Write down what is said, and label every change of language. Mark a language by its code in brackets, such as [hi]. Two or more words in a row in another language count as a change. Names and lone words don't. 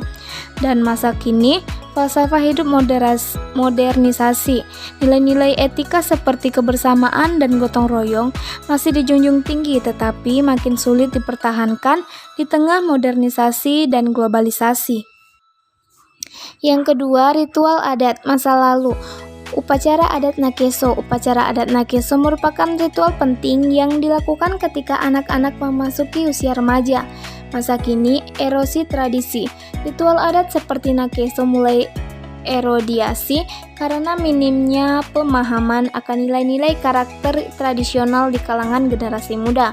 [id] Dan masa kini, falsafah hidup modernisasi. Nilai-nilai etika seperti kebersamaan dan gotong royong masih dijunjung tinggi tetapi makin sulit dipertahankan di tengah modernisasi dan globalisasi. Yang kedua, ritual adat masa lalu. Upacara adat Nakeso. Upacara adat Nakeso merupakan ritual penting yang dilakukan ketika anak-anak memasuki usia remaja. Masa kini, erosi tradisi. Ritual adat seperti Nakeso mulai erodiasi karena minimnya pemahaman akan nilai-nilai karakter tradisional di kalangan generasi muda.